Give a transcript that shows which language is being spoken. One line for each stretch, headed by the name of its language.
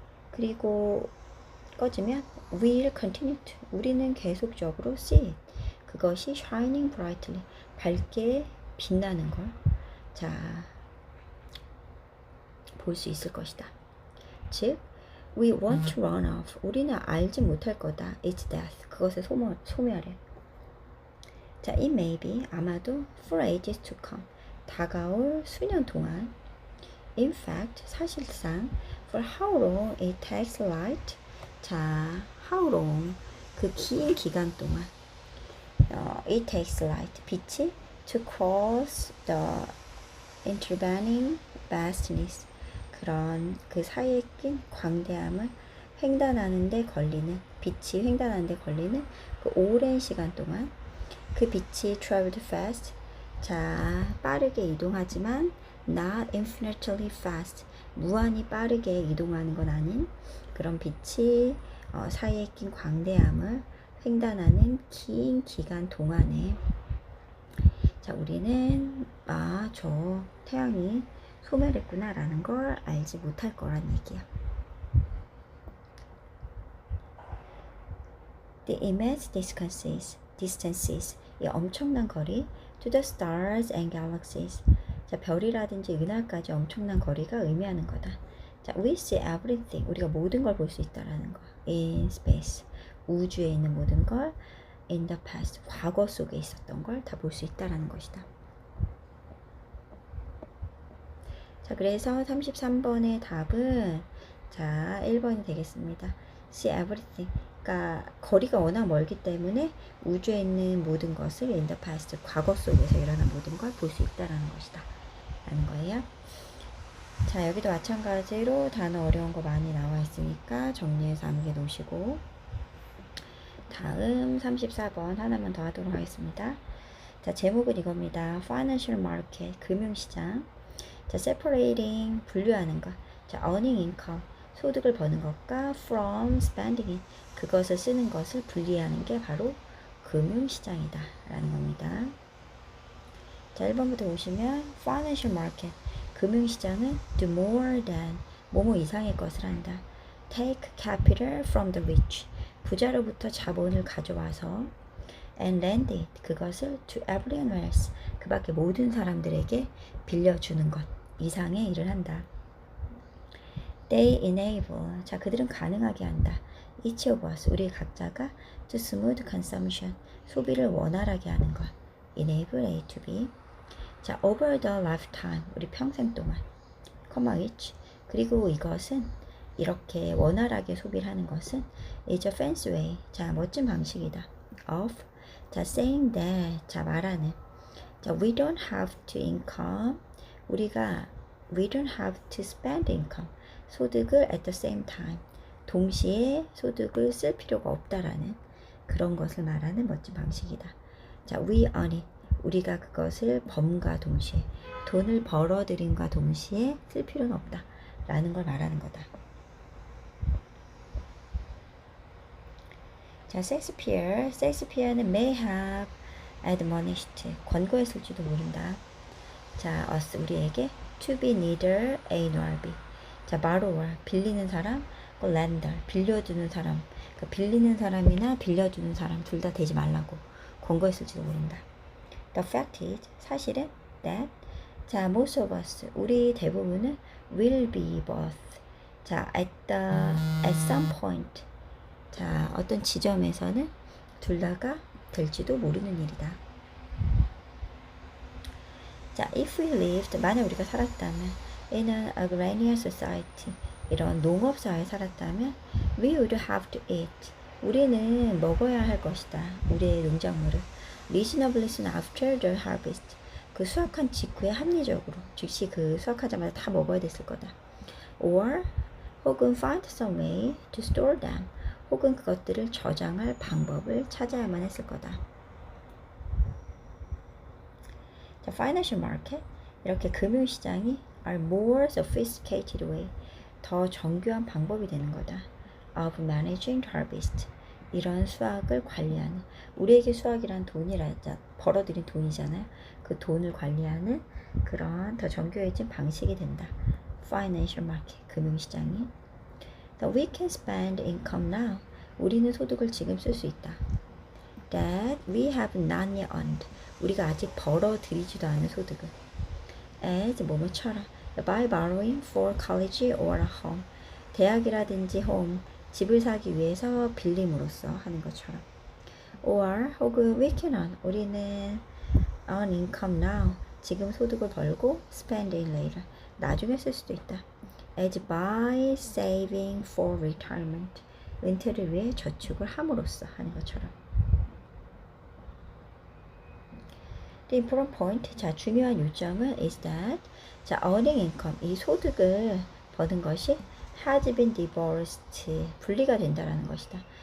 Korean: 그리고 꺼지면
English: we'll continue to,
Korean: 우리는 계속적으로
English: see it,
Korean: 그것이
English: shining brightly,
Korean: 밝게 빛나는 걸, 자, 볼 수 있을 것이다.
English: 즉, we want to run off,
Korean: 우리는 알지 못할 거다.
English: It's death,
Korean: 그것을 소멸해.
English: 자, it may be,
Korean: 아마도
English: for ages to come,
Korean: 다가올 수년 동안.
English: In fact, 사실상 for how long it takes light, 자, how long,
Korean: 그 긴 기간 동안
English: it takes light, 빛이 to cross the intervening vastness,
Korean: 그런 그 사이에 낀 광대함을 횡단하는데 걸리는, 빛이 횡단하는데 걸리는 그 오랜 시간 동안 그 빛이
English: traveled fast,
Korean: 자, 빠르게 이동하지만
English: not infinitely fast,
Korean: 무한히 빠르게 이동하는 건 아닌 그런 빛이 사이에 낀 광대함을 횡단하는 긴 기간 동안에, 자, 우리는 저 태양이 소멸했구나 라는 걸 알지 못할 거란 얘기야.
English: The immense distances,
Korean: 이 엄청난 거리
English: to the stars and galaxies.
Korean: 자, 별이라든지 은하까지 엄청난 거리가 의미하는 거다.
English: 자, we see everything.
Korean: 우리가 모든 걸 볼 수 있다라는 거.
English: in space.
Korean: 우주에 있는 모든 걸
English: in the past.
Korean: 과거 속에 있었던 걸 다 볼 수 있다라는 것이다. 자, 그래서 33번의 답은 자, 1번이 되겠습니다.
English: see everything.
Korean: 그러니까 거리가 워낙 멀기 때문에 우주에 있는 모든 것을
English: in the past,
Korean: 과거 속에서 일어난 모든 걸 볼 수 있다라는 것이다. 라는 거예요. 자, 여기도 마찬가지로 단어 어려운 거 많이 나와 있으니까 정리해서 암기해 놓으시고 다음 34번 하나만 더 하도록 하겠습니다. 자, 제목은 이겁니다.
English: Financial Market, 금융시장.
Korean: 자, separating, 분류하는 것. 자,
English: earning income,
Korean: 소득을 버는 것과
English: from spending it,
Korean: 그것을 쓰는 것을 분리하는 게 바로 금융시장이다 라는 겁니다. 자, 1번부터 보시면 financial market, 금융시장은
English: do more than,
Korean: 뭐뭐 이상의 것을 한다.
English: take capital from the rich,
Korean: 부자로부터 자본을 가져와서 and lend it, 그것을
English: to everyone else,
Korean: 그 밖에 모든 사람들에게 빌려주는 것 이상의 일을 한다. They enable, 자, 그들은 가능하게 한다. Each of us, 우리 각자가
English: to smooth consumption,
Korean: 소비를 원활하게 하는 것.
English: Enable A to B. 자, over the lifetime,
Korean: 우리 평생 동안. comma which, 그리고 이것은 이렇게 원활하게 소비를 하는 것은
English: is a fancy way,
Korean: 자, 멋진 방식이다. of, 자,
English: saying that,
Korean: 자, 말하는. 자, we don't have to income, 우리가
English: we don't have to spend income,
Korean: 소득을
English: at the same time,
Korean: 동시에 소득을 쓸 필요가 없다라는 그런 것을 말하는 멋진 방식이다. 자,
English: we earn it,
Korean: 우리가 그것을 범과 동시에, 돈을 벌어들임과 동시에 쓸 필요는 없다 라는 걸 말하는 거다. 자, 셰익스피어는
English: may have admonished,
Korean: 권고했을지도 모른다.
English: 자, us, 우리에게 to be neither A nor B.
Korean: 자,
English: borrower,
Korean: 빌리는 사람,
English: lender,
Korean: 빌려주는 사람. 그러니까 빌리는 사람이나 빌려주는 사람 둘 다 되지 말라고 권고했을지도 모른다.
English: The fact is, 사실은 that, 자, most of us,
Korean: 우리 대부분은
English: will be both.
Korean: 자,
English: at some point,
Korean: 자, 어떤 지점에서는 둘 다가 될지도 모르는 일이다.
English: 자, if we lived,
Korean: 만약 우리가 살았다면
English: in an agrarian society,
Korean: 이런 농업사회에 살았다면
English: we would have to eat,
Korean: 우리는 먹어야 할 것이다. 우리의 농작물을
English: reasonably soon after the harvest,
Korean: 그 수확한 직후에 합리적으로, 즉시 그 수확하자마자 다 먹어야 됐을 거다.
English: or, 혹은 find some way to store them,
Korean: 혹은 그것들을 저장할 방법을 찾아야만 했을 거다. 자, financial market, 이렇게 금융시장이
English: are more sophisticated way,
Korean: 더 정교한 방법이 되는 거다.
English: of managing harvest,
Korean: 이런 수확을 관리하는, 우리에게 수확이란 돈이라자, 벌어들인 돈이잖아요. 그 돈을 관리하는 그런 더 정교해진 방식이 된다.
English: financial market, 금융시장이. We can spend income now,
Korean: 우리는 소득을 지금 쓸 수 있다.
English: That we have not yet earned,
Korean: 우리가 아직 벌어들이지도 않은 소득을.
English: As, 뭐뭐처럼. By borrowing for college or a home,
Korean: 대학이라든지 home, 집을 사기 위해서 빌림으로써 하는 것처럼.
English: Or, 혹은 we can earn, 우리는 earn income now,
Korean: 지금 소득을 벌고
English: spend it later,
Korean: 나중에 쓸 수도 있다.
English: As by saving for retirement,
Korean: 은퇴를 위해 저축을 함으로써 하는 것처럼.
English: The important point,
Korean: 자, 중요한 요점은
English: is that,
Korean: 자,
English: earning income,
Korean: 이 소득을 버는 것이
English: has been divorced,
Korean: 분리가 된다라는 것이다.